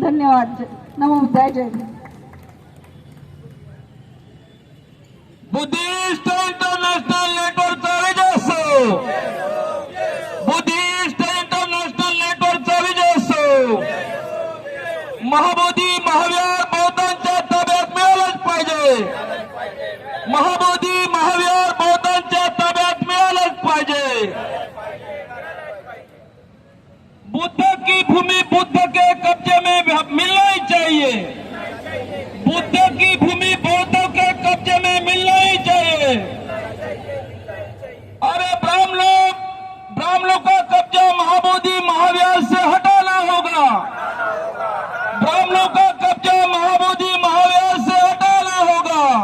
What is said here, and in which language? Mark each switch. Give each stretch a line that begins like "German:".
Hindi: धन्यवाद। नमो बुद्धाय। जय Hind.
Marathi: Buddhist international नेटवर्कचा विजय असो, बुद्धिस्ट इंटरनेशनल नेटवर्कचा विजय असो। महाबोधी महाविहार बौद्धांच्या ताब्यात मिळालंच पाहिजे, महाबोधी महाविहार बौद्धांच्या ताब्यात मिळालंच पाहिजे।
Hindi: बुद्ध की भूमि बुद्ध के कब्जे में मिलना ही चाहिए, बुद्ध की भूमि बौद्धों के कब्जे में मिलना ही चाहिए। अरे ब्राह्मणों का कब्जा महाबोधि महाविहार से हटाना होगा, ब्राह्मणों का कब्जा महाबोधि महाविहार से हटाना होगा।